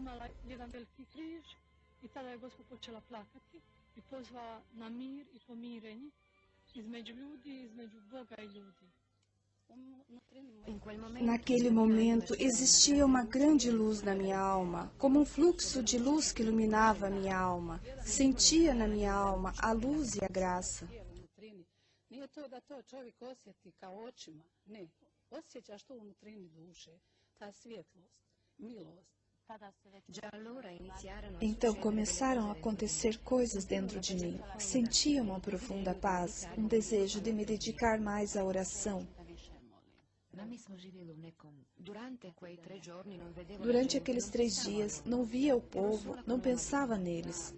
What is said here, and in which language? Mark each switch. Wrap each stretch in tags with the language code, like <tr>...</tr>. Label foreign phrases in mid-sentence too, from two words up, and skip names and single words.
<pt>Naquele momento existia uma grande luz na minha alma, como um fluxo de luz que iluminava a minha alma. Sentia na minha alma a luz e a graça.</pt> <hr>Nije to da to čovjek osjeti kao očima, ne. Osjećaš to u nutrini duše, ta svjetlost, milost.</hr> <pt>Então começaram a acontecer coisas dentro de mim. Sentia uma profunda paz, um desejo de me dedicar mais à oração. Durante aqueles 3 dias, não via o povo, não pensava neles.</pt>